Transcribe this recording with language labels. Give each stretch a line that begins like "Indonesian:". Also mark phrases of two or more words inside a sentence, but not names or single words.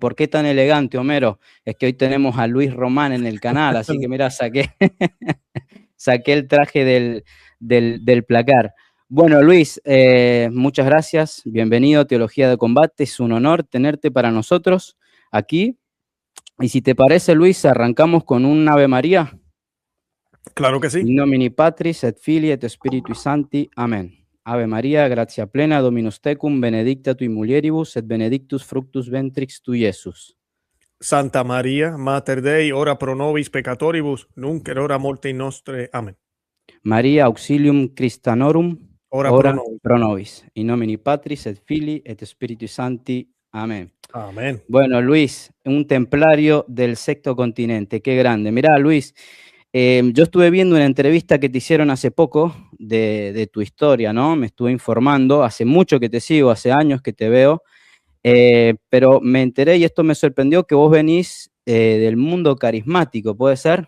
Spanish: ¿Por qué tan elegante, Homero? Es que hoy tenemos a Luis Román en el canal, así que mirá, saqué el traje del placar. Bueno, Luis, muchas gracias. Bienvenido a Teología de Combate. Es un honor tenerte para nosotros aquí. Y si te parece, Luis, arrancamos con un Ave María. Claro que sí.
Latin: In nomine Patris et Filii et Spiritui Sancti.
Spanish: Amén.
Latin: Ave María, gratia plena, Dominus tecum, benedicta tui mulieribus, et benedictus fructus ventris tui, Iesus. Santa María, Mater Dei, ora pro nobis peccatoribus, nunc et hora morte nostre.
Spanish: Amén.
Latin: María, auxilium Christianorum, ora pro nobis. In nomine Patris et Filii et Spiritui Sancti.
Spanish: Amén. Amén. Bueno, Luis, un templario del Sexto Continente, qué grande. Mirá, Luis, yo estuve viendo una entrevista que te hicieron hace poco de tu historia, ¿no? Me estuve informando, hace mucho que te sigo, hace años que te veo, pero me enteré y esto me sorprendió que vos venís del mundo carismático, ¿puede ser?